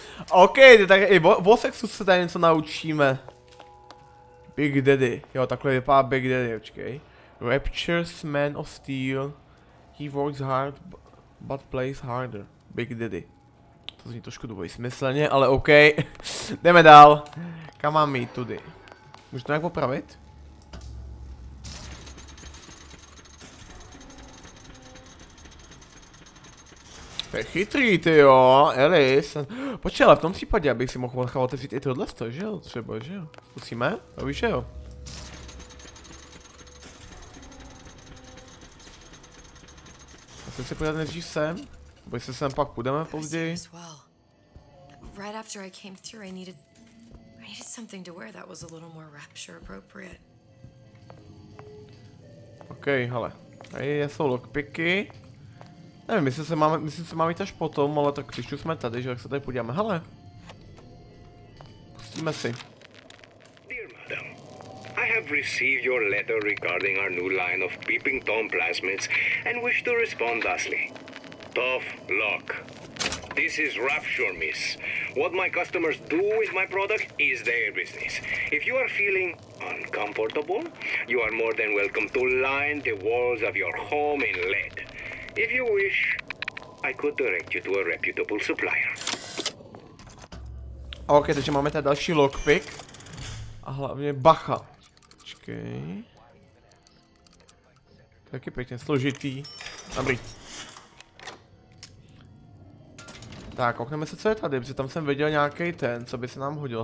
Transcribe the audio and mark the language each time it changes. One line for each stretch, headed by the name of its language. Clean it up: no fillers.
Czech: OK, tak i o sexu se tady něco naučíme. Big Daddy, jo, takhle vypadá Big Daddy, počkej.
English: Rapture's Man of Steel. He works hard, but plays harder. Big Daddy.
Czech: To zní trošku dvojsmyslně, ale OK. Jdeme dál. Kam mám jít tudy? Můžu to nějak opravit? To je chytrý, ty jo, Elis. Počkej, ale v tom případě, abych si mohl nechat otevřít i tohle, že jo, třeba, že jo. Zkusíme? To víš, že jo. Asi si podívat nejdřív sem, nebo jestli sem pak půjdeme později.
English: Right after I came through, I needed something to wear that was a little more rapture appropriate.
Czech: OK, hele. Tady jsou lockpicky. Nevím, jestli se máme jít až potom, ale tak když už jsme tady, že jak se tady podíváme. Hele. Pustíme si.
English: Dear madam, I have received your letter regarding our new line of peeping Tom plasmids and wish to respond thusly. Tough luck. This is Rapture, miss. What my customers do with my product is their business. If you are feeling uncomfortable, you are more than welcome to line the walls of your home in lead. If you wish, I could direct you to a reputable supplier.
Czech: OK, takže máme tady další lockpick. A hlavně bacha. Počkej. Taky pěkně složitý. Dobrý. Tak, koukneme se, co je tady, protože tam jsem viděl nějaký ten, co by se nám hodil.